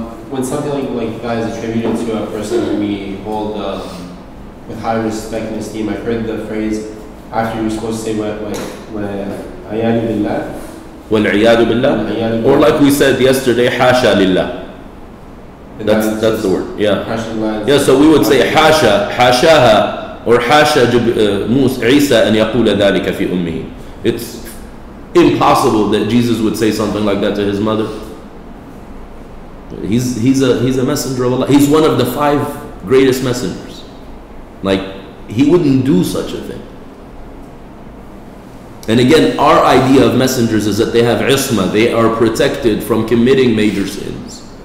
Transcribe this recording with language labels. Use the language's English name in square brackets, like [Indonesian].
[English] When something like that is attributed to a person who we hold with high respect and esteem, I've heard the phrase after you're supposed to say [Arabic] وَعَيَانِ بِاللَّهِ. وَالْعِيَادُ بِاللَّهِ. [English] Or like we said yesterday, [Arabic] حَاشَا لِلَّهِ. [English] That's the word. Yeah. Yeah, so we would say [Arabic] حَاشَاهَا or حَاشَا عِيسَى أَنْ يَقُولَ ذَلِكَ فِي أُمِّهِ. [English] It's impossible that Jesus would say something like that to his mother. He's a messenger of Allah. He's one of the 5 greatest messengers. Like, he wouldn't do such a thing. And again, our idea of messengers is that they have isma, they are protected from committing major sins.